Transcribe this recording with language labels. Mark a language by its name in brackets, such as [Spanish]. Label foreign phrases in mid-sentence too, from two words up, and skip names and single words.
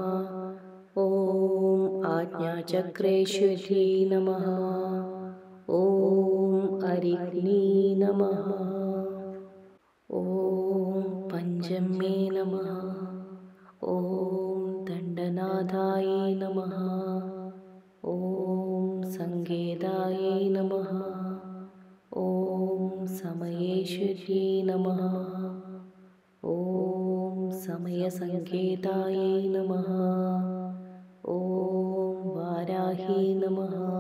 [Sanskrit] ഓം ആജ്ഞാചക്രേശ്വര്यै നമഃ. ഓം അരിഗ്നേ നമഃ. ഓം പഞ്ചമ്യേ നമഃ. ഓം ദണ്ഡനാഥായൈ നമഃ. ഓം सङ्केतायै नमः। ॐ समयेश्वर्यै नमः। ॐ समयसङ्केतायै नमः। ॐ वाराही नमः।